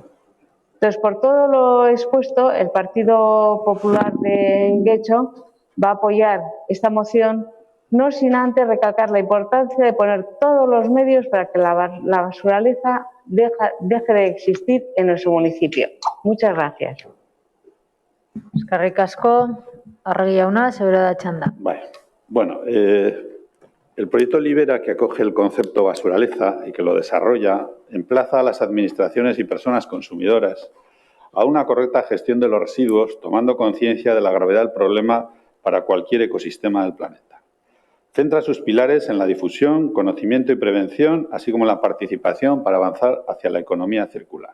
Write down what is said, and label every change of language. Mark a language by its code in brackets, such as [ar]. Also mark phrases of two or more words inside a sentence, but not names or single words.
[es] Entonces, por todo lo expuesto, el Partido Popular de Guecho va a apoyar esta moción, no sin antes recalcar la importancia de poner todos los medios para que la basuraleza deje de existir en nuestro municipio. Muchas gracias. [eu] Eskerrik asko. Arregi jauna, zure da txanda. [es] Bueno, el proyecto Libera, que acoge el concepto basuraleza y que lo desarrolla, emplaza a las administraciones y personas consumidoras a una correcta gestión de los residuos, tomando conciencia de la gravedad del problema para cualquier ecosistema del planeta. Centra sus pilares en la difusión, conocimiento y prevención, así como la participación para avanzar hacia la economía circular.